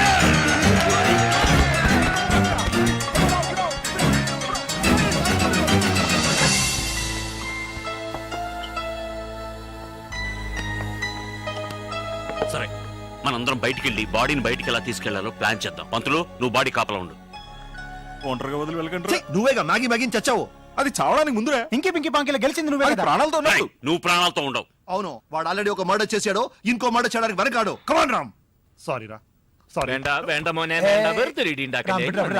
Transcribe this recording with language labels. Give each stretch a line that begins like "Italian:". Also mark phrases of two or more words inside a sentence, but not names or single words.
Telugu: సరే, మనందరం బయటికి వెళ్ళి బాడీని బయటికి ఎలా తీసుకెళ్లాలో ప్లాన్ చేద్దాం. పంతులు, నువ్వు బాడీ కాపలా ఉండు. ఒంటరిగా వదిలి వెళ్ళకండి. నువ్వేగా మ్యాగీ మ్యాగీ చచ్చావు. అది చావడానికి ముందురా. ఇంకే పింకి పాంకిలో గెలిచింది నువ్వే అది కదా. ప్రాణాలతో ఉన్నట్టు. నువ్వు ప్రాణాలతో ఉండవు. అవును వాడు ఆల్రెడీ ఒక మర్డర్ చేశాడు. ఇంకో మర్డర్ చేయడానికి వెనకాడు. కమాన్ రామ్. సారీ రా. సారీ.
Malayalam: വേണ്ട വേണ്ട മോനെ വേണ്ട, വെറുതെ ഇടി ഉണ്ടാക്കല്ലേ. വിടാ, വിടാ,